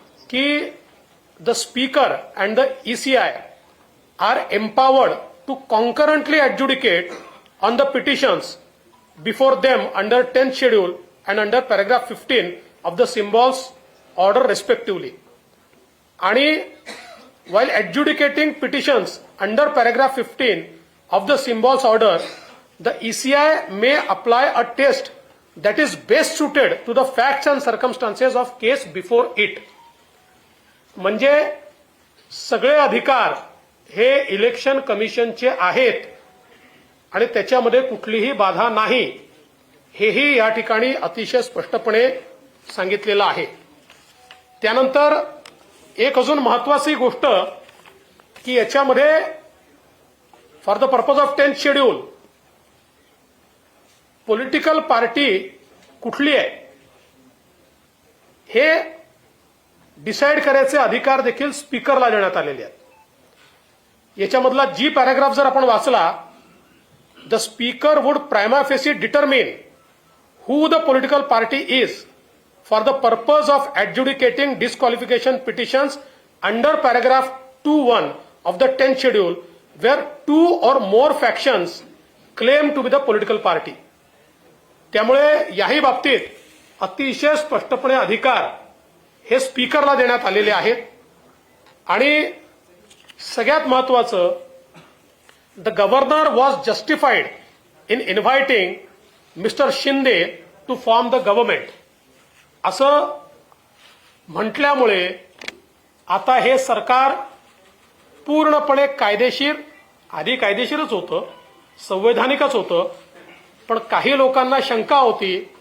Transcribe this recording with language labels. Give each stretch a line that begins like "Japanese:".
English: की the speaker and the ECI are empowered to concurrently adjudicate on the petitions before them under 10th schedule and under paragraph 15 of the symbols order respectively. आणि while adjudicating petitions under paragraph 15 of the symbols order, the ECI may apply a test that is best suited to the facts and circumstances of case before it.
Marathi: म्हणजे सगळे अधिकार हे election कमिशनचे आहेत आणि त्याच्यामध्ये कुठलीही बाधा नाही हेही या ठिकाणी अतिशय स्पष्टपणे सांगितलेलं आहे। त्यानंतर एक अजून महत्वाची गोष्ट की याच्यामध्ये for the purpose of 10th schedule political party कुठली आहे हे डिसाईड करायचे अधिकार देखील स्पीकरला देण्यात आलेले आहेत।
English: याच्यामधला जी पॅराग्राफ जर आपण वाचला, the speaker would prima facie determine who the political party is for the purpose of adjudicating disqualification petitions under paragraph 2(1) of the 10th schedule where two or more factions claim to be the political party.
Marathi: त्यामुळे याही बाबतीत अतिशय स्पष्टपणे अधिकार हे स्पीकरला देण्यात आलेले आहेत। आणि सगळ्यात महत्वाचं, the governor was justified in inviting mister Shinde to form the government असं म्हटल्यामुळे आता हे सरकार पूर्णपणे कायदेशीर, आधी कायदेशीरच होतं, संवैधानिकच होतं, पण काही लोकांना शंका होती।